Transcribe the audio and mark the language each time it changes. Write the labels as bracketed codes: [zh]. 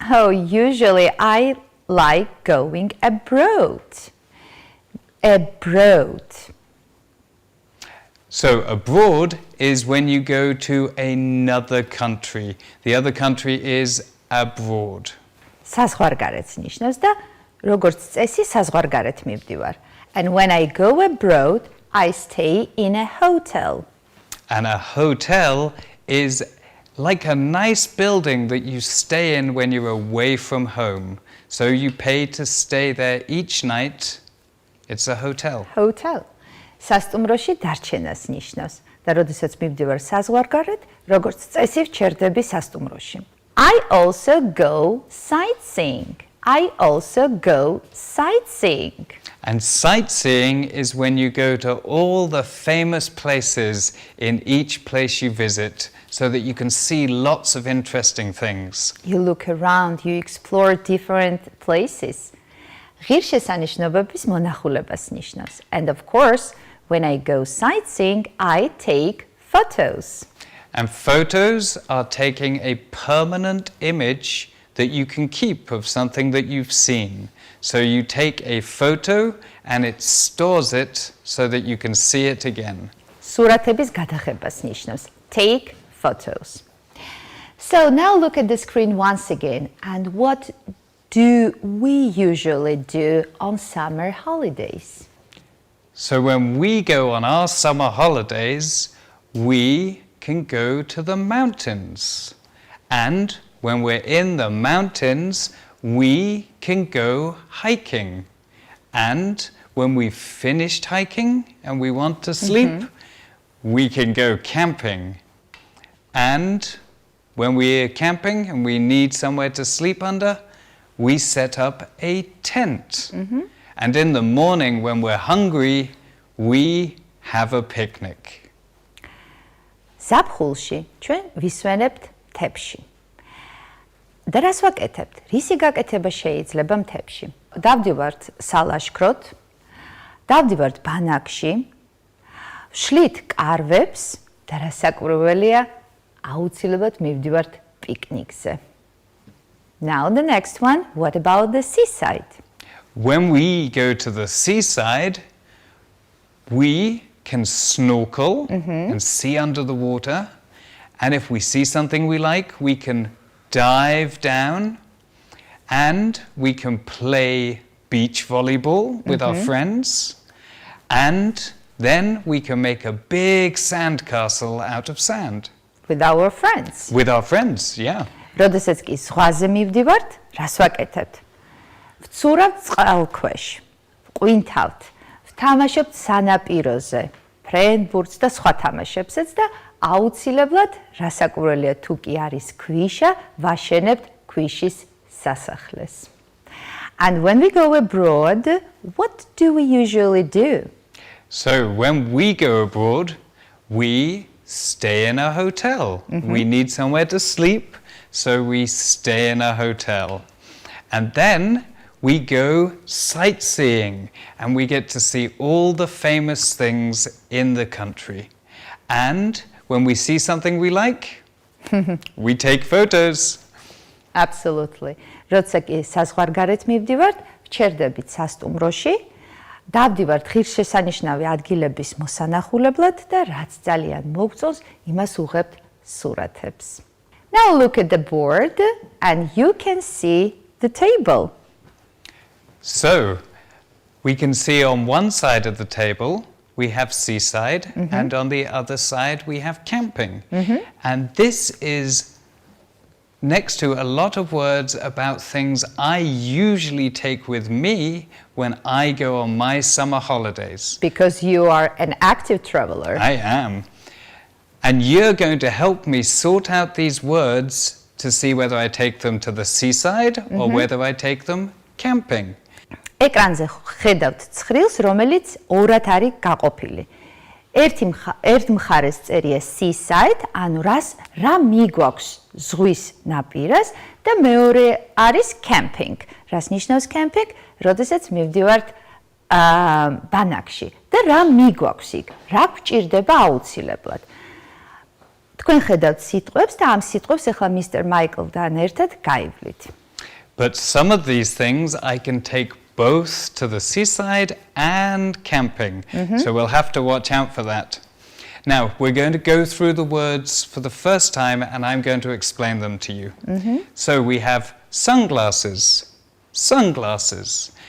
[en] Oh, usually I like going abroad. Abroad. So abroad is when you go to another country. The other country is abroad. [ka] საზღვარგარეთს ნიშნავს და როგორც წესი საზღვარგარეთ მივდივარ. [en] And when I go abroad, I stay in a hotel. And a hotel is like a nice building that you stay in when you're away from home. So you pay to stay there each night. It's a hotel. Hotel. [ka] სასტუმროში დარჩენას ნიშნავს. და როდესაც მივდივარ საზღვარგარეთ, როგორც წესი ვჩერდები სასტუმროში. [en] I also go sightseeing. I also go sightseeing. And sightseeing is when you go to all the famous places in each place you visit. so that you can see lots of interesting things. You look around, you explore different places. [ka] ღირსშესანიშნოების მონახულებას ნიშნავს. [en] And of course, when I go sightseeing, I take photos. And photos are taking a permanent image that you can keep of something that you've seen. So you take a photo and it stores it so that you can see it again. [ka] სურათების გადაღებას ნიშნავს. [en] Take photos. So now look at the screen once again. And what do we usually do on summer holidays? So when we go on our summer holidays, we can go to the mountains. And when we're in the mountains, we can go hiking. And when we've finished hiking and we want to sleep, we can go camping. And when we're camping and we need somewhere to sleep under, we set up a tent. And in the morning when we're hungry, we have a picnic. [ka] ზაფხულში ჩვენ ვისვენებთ მთებში. და რას ვაკეთებთ? რისი გაკეთება შეიძლება მთებში? დავდივართ სალაშქროთ, დავდივართ ბანაკში, ვშლით კარვებს და რასაკვირველია, აუცილებლად მივდივართ პიკნიკზე. [en] Now the next one, what about the seaside? When we go to the seaside, we can snorkel and see under the water. And if we see something we like, we can dive down and we can play beach volleyball with our friends. And then we can make a big sandcastle out of sand. With our friends. With our friends, yeah. [ka] როდესაც კი ზღვაზე მივდივართ, რას ვაკეთებთ? ვცურავთ წყალქვეშ, ვყვინთავთ, ვთამაშობთ სანაპიროზე, ფრენბურთს და სხვა თამაშებსაც და აუცილებლად, რასაკვირველია თუ კი არის ქვიშა, ვაშენებთ ქვიშის სასახლეს. [en] And when we go abroad, what do we usually do? So when we go abroad, we stay in a hotel. We need somewhere to sleep, so we stay in a hotel. And then we go sightseeing and we get to see all the famous things in the country. And when we see something we like, we take photos. Absolutely. [ka] როცა კი საზღვარგარეთ მივდივართ, ვჩერდებით სასტუმროში, დავდივართ ღირსშესანიშნავი ადგილების მოსანახულებლად და რაც ძალიან მოგწონს, იმას უღებთ სურათებს. [en] Now look at the board and you can see the table. So we can see on one side of the table we have seaside and on the other side we have camping. And this is next to a lot of words about things I usually take with me when I go on my summer holidays. Because you are an active traveler. I am. And you're going to help me sort out these words to see whether I take them to the seaside or whether I take them camping. [ka] ეკრანზე ხედავთ ცხრილს, რომელიც ორად არის გაყოფილი. ერთ მხარეს წერია seaside, ანუ რა მიგვაქვს ზღვის ნაპირას და მეორე არის camping. რას ნიშნავს camping? როდესაც მივდივართ ბანაკში და რა მიგვაქვს იქ? რა გვჭირდება აუცილებლად? თქვენ ხედავთ სიტყვებს და ამ სიტყვებს ახლა Mr. Michael-დან ერთად გაივლით. [en] But some of these things I can take both to the seaside and camping. So we'll have to watch out for that. Now, we're going to go through the words for the first time and I'm going to explain them to you. So we have sunglasses. Sunglasses.